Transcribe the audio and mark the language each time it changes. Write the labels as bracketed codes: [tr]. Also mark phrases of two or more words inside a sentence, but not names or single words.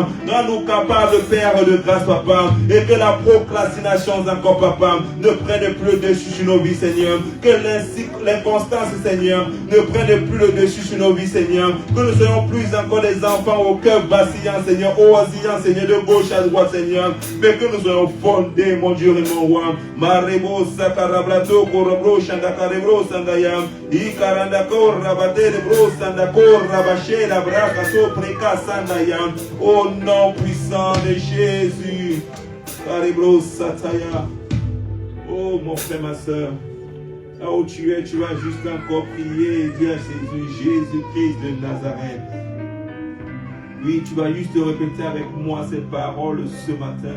[fr] Rends-nous capables, Père de grâce, Papa. Et que la procrastination encore, Papa, ne prenne plus le dessus sur nos vies, Seigneur. Que l'inconstance, Seigneur, ne prenne plus le dessus sur nos vies, Seigneur. Que nous soyons plus encore des enfants au cœur vacillant, Seigneur, osillant, Seigneur, de gauche à droite, Seigneur. Mais que nous soyons fondés, mon Dieu et mon roi. Marebo sakarablato korobro shandakarebro sandayam. Ikarandako rabate de bro sandako rabaché la braca sopreka sandayam. Au nom puissant de Jésus. Karebro sataya. Oh mon frère, ma soeur. Là où tu es, tu vas juste encore prier et dire à Jésus, Jésus-Christ de Nazareth. Oui, tu vas juste répéter avec moi ces paroles ce matin.